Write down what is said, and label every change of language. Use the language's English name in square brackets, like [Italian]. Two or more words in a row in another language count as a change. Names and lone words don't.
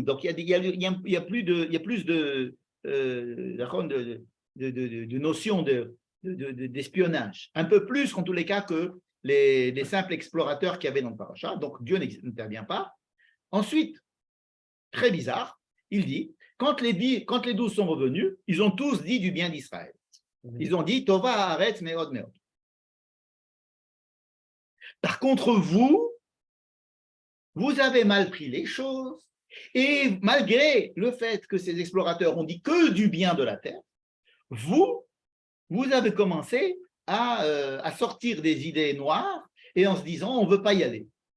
[French] Donc, il y a plus de notion d'espionnage. Un peu plus, en tous les cas, que les simples explorateurs qu'il y avait dans le paracha. Donc, Dieu n'intervient pas. Ensuite, très bizarre, il dit, quand les 12 sont revenus, ils ont tous dit du bien d'Israël. Ils ont dit [Hebrew] טובה הארץ מאד מאד. [French] Par contre, vous avez mal pris les choses, et malgré le fait que ces explorateurs ont dit que du bien de la terre, vous avez commencé à sortir des idées noires et en se disant on ne veut pas y aller.